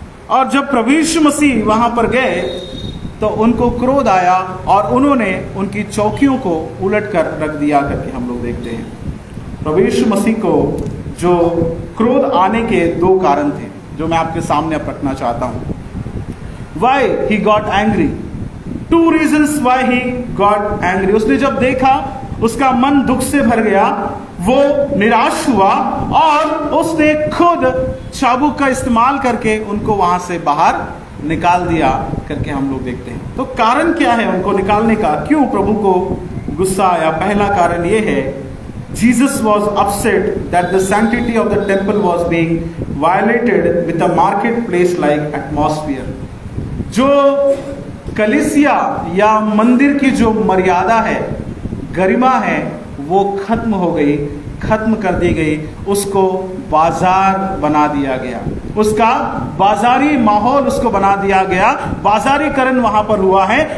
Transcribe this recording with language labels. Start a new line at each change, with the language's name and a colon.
Hindi: और जब प्रभु यीशु मसीह वहां पर गए तो उनको क्रोध आया और उन्होंने उनकी चौकियों को उलट कर रख दिया करके हम लोग देखते हैं। प्रभु यीशु मसीह को जो क्रोध आने के 2 कारण थे जो मैं आपके सामने अब रखना चाहता हूं।
English: Why he got angry? 2 reasons why he got angry.
Hindi: उसने जब देखा उसका मन दुख से भर गया, वो निराश हुआ और उसने खुद चाबुक का इस्तेमाल करके उनको वहां से बाहर निकाल दिया करके हम लोग देखते हैं। तो कारण क्या है उनको निकालने का, क्यों प्रभु को गुस्सा आया? पहला कारण ये है,
English: Jesus was upset that the sanctity of the temple was being violated with a marketplace like atmosphere.
Hindi: जो कलीसिया या मंदिर की जो मर्यादा है, गरिमा है, वो खत्म हो गई खत्म कर दी गई, उसको बाजार बना दिया गया, उसका बाजारी माहौल उसको बना दिया गया, बाजारीकरण वहां पर हुआ है।